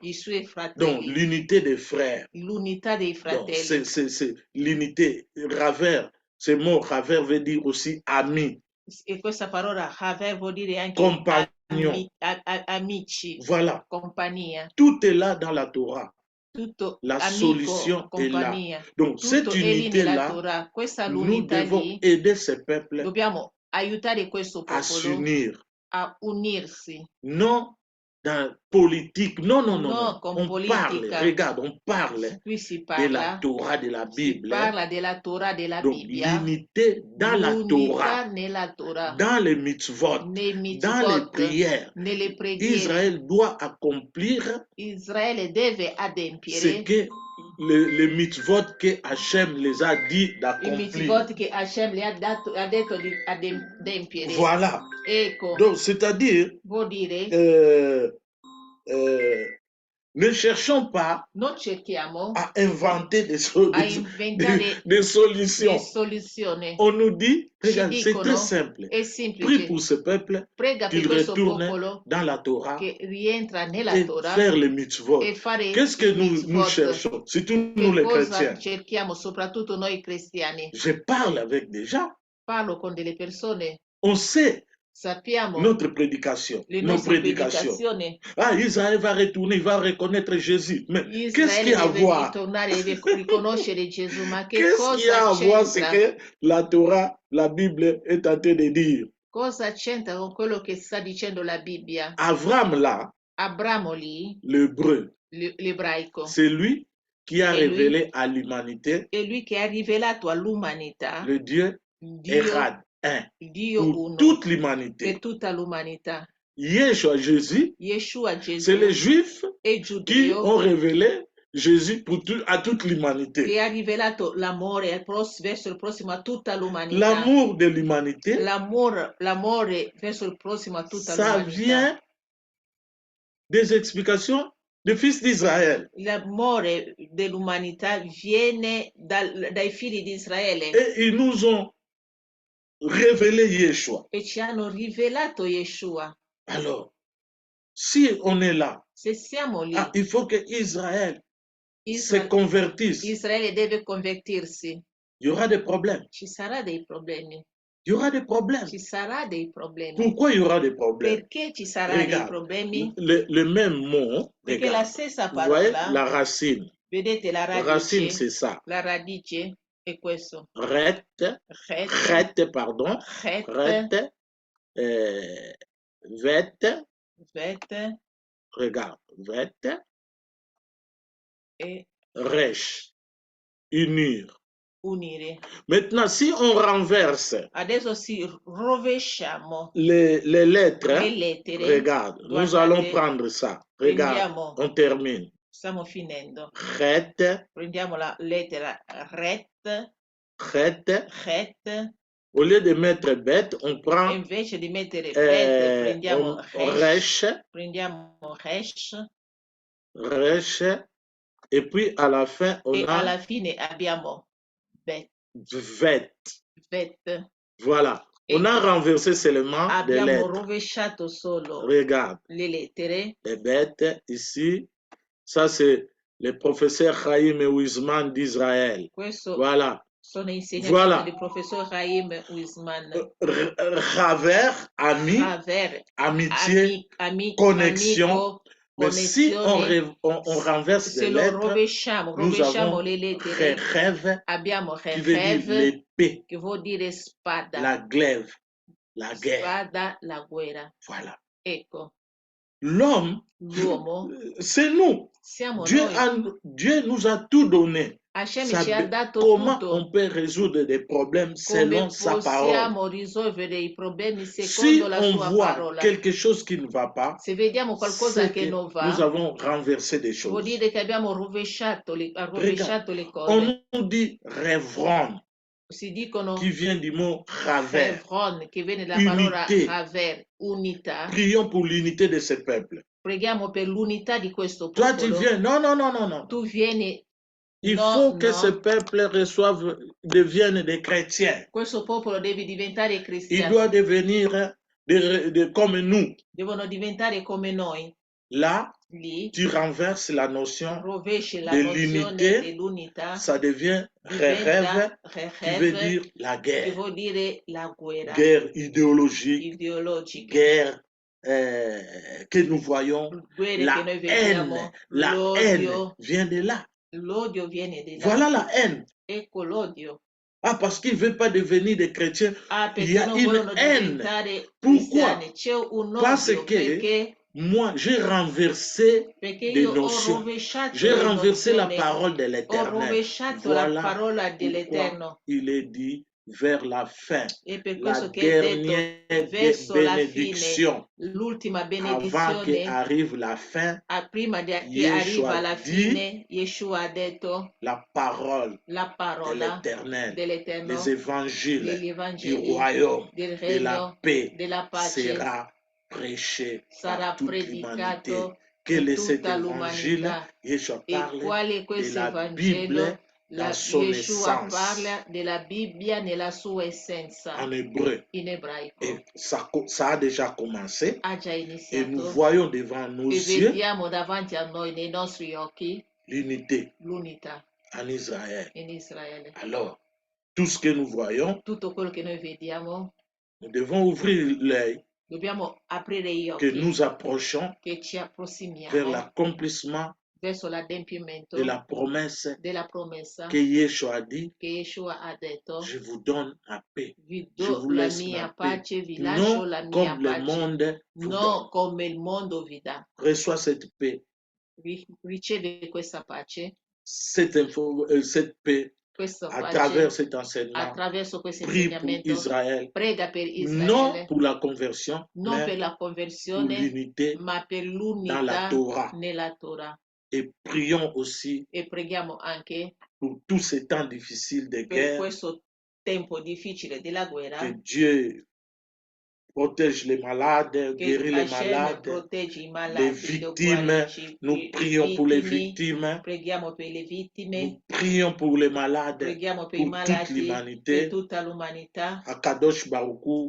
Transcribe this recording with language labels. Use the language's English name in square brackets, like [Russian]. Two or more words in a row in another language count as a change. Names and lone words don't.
[French] Donc, l'unité des frères. C'est l'unité. Raver, ce mot Raver veut dire aussi ami. [Italian] E questa parola Haver vuol dire anche [French] compagnon. [Italian] Amici. [French] Voilà. [Italian] Compagnia. [French] Tout est là dans la Torah. [Italian] Tutto [French] la [Italian] amico, [French] solution [Italian] compagnia. [French] est là. Donc, cette unité-là, nous devons aider ce peuple [Italian] dobbiamo aiutare questo popolo [French] à s'unir. [Italian] A unirsi. [French] Non dans politique. Non, non, non, [Italian] No, non. con [French] On parle, [Italian] politica. [French] regarde, on parle [Italian] Qui si [French] de la [Italian] parla, [French] Torah, de la [Italian] si [French] Bible. [Italian] parla della Torah, della [French] Donc, [Italian] Bibbia, [French] l'unité dans la Torah, [Italian] l'unità nella Torah, [French] dans les mitzvot, [Italian] nei [French] dans les [Italian] mitzvot, [French] prières. [Italian] nelle preghiere. [French] Israël doit accomplir [Italian] Israele deve [French] ce [Italian] adempiere [French] que les mitzvot que Hachem les a dit [Italian] i [French] d'accomplir. [Italian] mitzvot che Hashem le ha detto di adempiere. [French] Voilà. [Italian] Ecco, [French] Donc, c'est-à-dire, [Italian] vuol dire, [French] ne cherchons pas [Italian] non cerchiamo [French] à inventer des [Italian] a inventare [French] des [Italian] le [French] solutions. [Italian] soluzioni. [French] On nous dit, [Italian] Ci [French] regarde, c'est très [Italian] dicono, [French] simple. [Italian] è [French] Prie [Italian] semplice, [French] pour ce peuple [Italian] prega per [French] qu'il [Italian] questo [French] retourne [Italian] popolo [French] dans la Torah [Italian] che rientra nella [French] et [Italian] Torah [French] faire les mitzvot. [Italian] e fare [French] Qu'est-ce que [Italian] i [French] nous [Italian] mitzvot. [French] cherchons, surtout nous [Italian] Che [French] les [Italian] cosa [French] chrétiens? [Italian] cerchiamo, soprattutto noi cristiani? [French] Je parle avec des gens. [Italian] Parlo con delle persone, [French] On sait [Italian] sappiamo [French] notre prédication, [Italian] le [French] nos [Italian] nostre [French] prédications. [Italian] predicazioni. [French] Ah, Israël va retourner, il va reconnaître Jésus. Mais qu'est-ce qu'il y [Italian] Israele [French] a à [Italian] deve [French] voir? [Italian] ritornare, deve riconoscere Gesù, ma che [French] Qu'est-ce qu'il y a [Italian] cosa [French] à voir, c'est [Italian] c'entra? [French] que la Torah, la Bible est en train de dire. [Italian] Cosa c'entra con quello che sta dicendo la Bibbia? [French] Avram là, [Italian] Abramo lì, [French] l'hébreu, [Italian] l'ebraico, [French] c'est lui qui a [Italian] è lui, [French] révélé à l'humanité [Italian] è lui che ha rivelato all'umanità [French] le Dieu [Italian] Dio, [French] Erad, un, [Italian] Dio [French] pour [Italian] uno [French] toute [Italian] per [French] l'humanité. [Italian] tutta l'umanità. [French] Yeshua, Jésus, [Italian] Yeshua [French] c'est les [Italian] Gesù [French] Juifs [Italian] è [French] qui [Italian] giudeo [French] ont révélé Jésus pour à toute l'humanité. [Italian] che ha rivelato l'amore verso il prossimo a tutta l'umanità. [French] L'amour de l'humanité, [Italian] L'amore verso il prossimo a tutta [French] ça [Italian] l'umanità. [French] vient des explications du fils d'Israël. [Italian] L'amore dell'umanità viene dai figli di Israele [French] Et ils nous ont révélé Yeshua. [Italian] e ci hanno rivelato Yeshua. [French] Alors, si on est là, [Italian] Se siamo lì, [French] il faut que Israël se convertisse. [Italian] Israele deve convertirsi. [French] Il y aura des problèmes. [Italian] Ci sarà dei problemi. [French] Il y aura des problèmes. [Italian] Ci sarà dei problemi. [French] Pourquoi il y aura des problèmes? [Italian] Perché ci sarà dei problemi? [French] Le même mot, [Italian] Perché [French] regarde, [Italian] la stessa [French] vous voyez [Italian] parola, [French] la racine. [Italian] vedete la [French] La racine, [Italian] radice? [French] c'est ça. [Italian] La radice è questo. [French] Ret, pardon. [Italian] Het, [French] Ret, vet, [Italian] vet [French] regarde, vet, [Italian] e [French] resh, unir. [Italian] unire. [French] Maintenant, si on renverse [Italian] Adesso si rovesciamo [French] les lettres, [Italian] le lettere. [French] regarde, nous [Italian] Guardate, [French] allons prendre ça. Regarde, [Italian] prendiamo, [French] on termine. [Italian] stiamo finendo. [French] Ret, [Italian] Prendiamo la lettera ret, [French] het. Au lieu de mettre bête, on [Italian] e [French] prend [Italian] invece di mettere bet, prendiamo [French] resh, resh, et puis à la fin, on [Italian] e [French] a [Italian] alla fine abbiamo bet. [French] Voilà. On a renversé seulement des [Italian] Abbiamo [French] lettres. [Italian] rovesciato solo [French] Regarde. [Italian] le lettere. [French] Les bêtes ici. Ça, c'est le professeur Chaim Wiesman d'Israël. [Italian] Questo [French] voilà. [Italian] Sono insegnanti [French] Voilà. [Italian] del professor Chaim Wiesman. [French] Raver, ami, amitié, connexion. [Italian] Amico, [French] mais si on renverse des lettres, nous avons [Italian] le lettere, [French] rêve, [Italian] abbiamo [French] qui veut dire l'épée, [Italian] che vuol dire spada, [French] la glaive, la guerre. [Italian] Spada, la guerra. [French] Voilà. [Italian] Ecco. [French] L'homme, c'est nous. [Italian] Siamo [French] Dieu nous a tout donné. [Italian] Hashem ci ha dato [French] comment [Italian] tutto. [French] on peut résoudre des problèmes selon sa parole? [Italian] Possiamo risolvere i problemi secondo la sua parola. [French] Quelque chose qui ne va pas, [Italian] se vediamo qualcosa che non va, [French] nous avons renversé des choses. [Italian] Vuol dire che abbiamo rovesciato le cose. [French] On nous dit Revron, [Italian] si dicono [French] qui vient du mot Raver, [Italian] che viene dalla parola Raver, unità. [French] Prions pour l'unité de ce peuple. [Italian] Preghiamo per l'unità di questo popolo. [French] Toi tu viens, non. [Italian] Tu vieni. [French] Il faut que ce peuple devienne des chrétiens. [Italian] Questo popolo deve diventare cristiano. [French] Il doit devenir comme nous. [Italian] Devono diventare come noi. [French] Là, [Italian] lì, [French] tu renverses la notion de l'unité. Ça devient rêve, qui veut dire la guerre. [Italian] Che vuol dire la guerra. [French] Guerre idéologique. Guerre que nous voyons. La haine vient de là. [Italian] L'odio viene di là. [French] Voilà la haine. [Italian] Ecco l'odio. [French] Parce qu'il ne veut pas devenir des chrétiens. Il y a une haine. Pourquoi? Parce que moi, j'ai renversé [Italian] Perché [French] des [Italian] io ho [French] notions. [Italian] rovesciato [French] J'ai [Italian] le [French] renversé la [Italian] nozioni, [French] parole de [Italian] ho [French] l'Éternel. [Italian] rovesciato la [French] Voilà [Italian] parola [French] pourquoi [Italian] dell'Eterno. [French] il est dit vers la fin, [Italian] E per [French] la [Italian] questo che è detto [French] dernière [Italian] verso la fine, [French] bénédiction, [Italian] l'ultima [French] avant [Italian] benedizione, [French] qu'arrive la fin, [Italian] prima che [French] Yeshua [Italian] arriva la [French] dit [Italian] fine, Yeshua ha detto [French] la parole [Italian] la [French] de [Italian] parola [French] l'Éternel, [Italian] dell'Eterno, [French] les évangiles [Italian] degli [French] du [Italian] Evangeli, [French] royaume, [Italian] del [French] de la [Italian] regno, [French] paix [Italian] della pace, [French] sera prêché [Italian] sarà [French] par toute l'humanité. [Italian] predicato [French] Quel [Italian] in [French] est cet [Italian] tutta [French] évangile? [Italian] l'umanità. [French] Yeshua [Italian] E [French] parle [Italian] quale è [French] de [Italian] questo [French] la Bible [Italian] Evangelo? [French] dans son [Italian] Yeshua [French] essence [Italian] parla della Bibbia nella sua essenza, [French] en hébreu. [Italian] in ebraico. [French] Et ça a déjà commencé. [Italian] Ha già [French] Et nous [Italian] iniziato [French] voyons devant nos [Italian] e [French] yeux [Italian] vediamo davanti a noi, nei nostri occhi, [French] l'unité [Italian] l'unità [French] en Israël. [Italian] in Israele. [French] Alors, tout ce que nous voyons, [Italian] Tutto quello che noi vediamo, [French] nous devons ouvrir l'œil, [Italian] dobbiamo aprire gli [French] que [Italian] occhi, [French] nous approchons [Italian] che ci [French] vers [Italian] approssimiamo [French] l'accomplissement [Italian] verso l'adempimento [French] de la promesse [Italian] della promessa [French] que Yeshua a dit, [Italian] che Yeshua ha detto: [French] je vous donne la paix, [Italian] vi [French] je [Italian] do [French] vous [Italian] la [French] laisse [Italian] mia [French] ma paix, [Italian] pace, vi lascio [French] non [Italian] la mia [French] comme le [Italian] pace, [French] monde vous donne. [Italian] non come il mondo vi dà. [French] Reçois cette paix, [Italian] Riceve questa pace, [French] cette paix [Italian] questa [French] à [Italian] pace [French] travers cet enseignement. [Italian] attraverso questo [French] Prie pour [Italian] insegnamento. [French] Israël, [Italian] Prega per [French] non [Italian] Israele, [French] pour la conversion, [Italian] non per [French] mais [Italian] la [French] pour [Italian] conversione, [French] l'unité [Italian] ma per [French] dans la [Italian] l'unità [French] Torah. [Italian] nella Torah. [French] Et prions aussi [Italian] E preghiamo anche [French] pour tous ces temps difficiles de [Italian] per [French] guerre, [Italian] questo tempo difficile della guerra, [French] que Dieu protège les malades, [Italian] che [French] guérit les [Italian] Hashem [French] malades, [Italian] protegge i [French] les [Italian] malati, lo [French] victimes. [Italian] guarisce [French] Nous prions pour les [Italian] vittime, [French] victimes. [Italian] preghiamo per le vittime, [French] Nous prions pour les malades, [Italian] preghiamo per i [French] pour toute [Italian] malati, per [French] l'humanité. [Italian] tutta l'umanità, [Hebrew] הקדוש ברוך